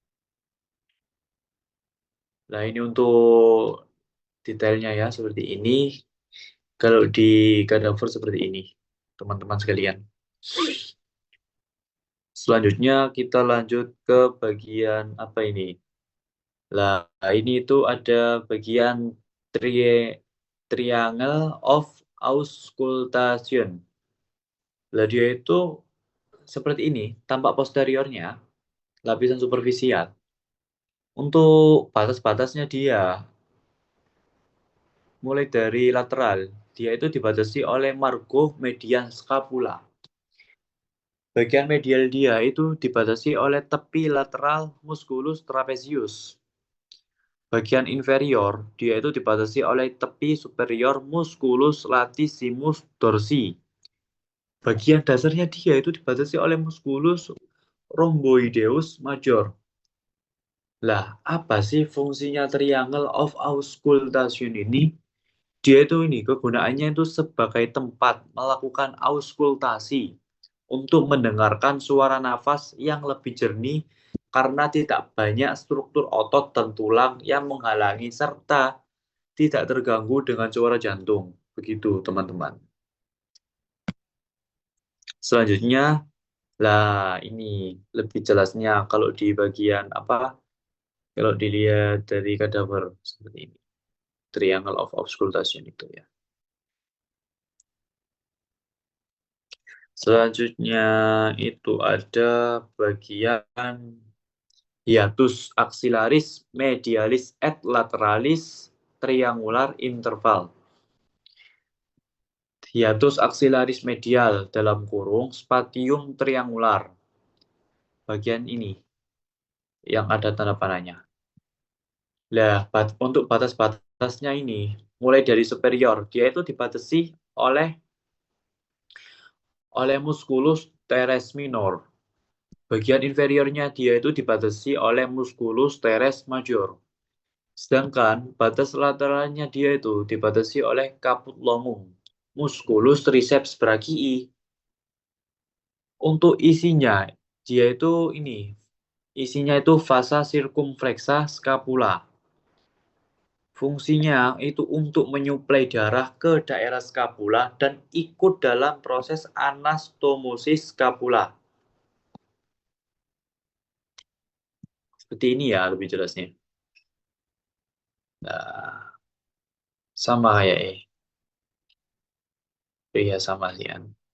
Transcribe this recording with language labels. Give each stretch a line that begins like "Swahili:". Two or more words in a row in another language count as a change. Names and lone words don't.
Indonesian: Nah, ini untuk detailnya ya seperti ini. Kalau di cadaver seperti ini, teman-teman sekalian. Selanjutnya kita lanjut ke bagian apa ini? Lah, ini itu ada bagian
English: triangle of auscultation.
Indonesian: Lah, dia itu seperti ini, tampak posteriornya, lapisan superficial. Untuk batas-batasnya dia, mulai dari lateral, dia itu dibatasi oleh
Latin: margo median scapula.
Indonesian: Bagian medial dia itu dibatasi oleh tepi lateral
Latin: musculus trapezius.
Indonesian: Bagian inferior dia itu dibatasi oleh tepi superior
Latin: musculus latissimus dorsi.
Indonesian: Bagian dasarnya dia itu dibatasi oleh
Latin: musculus rhomboideus major.
Indonesian: Lah, apa sih fungsinya
English: triangle of auscultation
Indonesian: ini? Dia itu ini kegunaannya itu sebagai tempat melakukan auskultasi untuk mendengarkan suara nafas yang lebih jernih karena tidak banyak struktur otot dan tulang yang menghalangi serta tidak terganggu dengan suara jantung. Begitu, teman-teman. Selanjutnya, lah ini lebih jelasnya kalau di bagian apa? Kalau dilihat dari kadaver seperti ini.
English: Triangle of auscultation
Indonesian: itu ya. Selanjutnya itu ada bagian
Latin: hiatus axillaris medialis et lateralis
English: triangular interval.
Latin: Hiatus axillaris medial
Indonesian: dalam kurung
Latin: spatium triangular.
Indonesian: Bagian ini yang ada tanda panahnya. Nah, untuk batas-batasnya ini, mulai dari superior, dia itu dibatasi oleh
Latin: musculus teres minor.
Indonesian: Bagian inferiornya dia itu dibatasi oleh
Latin: musculus teres major.
Indonesian: Sedangkan batas lateralnya dia itu dibatasi oleh
Latin: caput longum, musculus triceps brachii.
Indonesian: Untuk isinya, dia itu isinya itu
Latin: vasa circumflexa scapula.
Indonesian: Fungsinya itu untuk menyuplai darah ke daerah scapula dan ikut dalam proses
Latin: anastomosis scapula.
Indonesian: Seperti ini ya lebih jelasnya. Nah, sama kayak iya sama sih kan.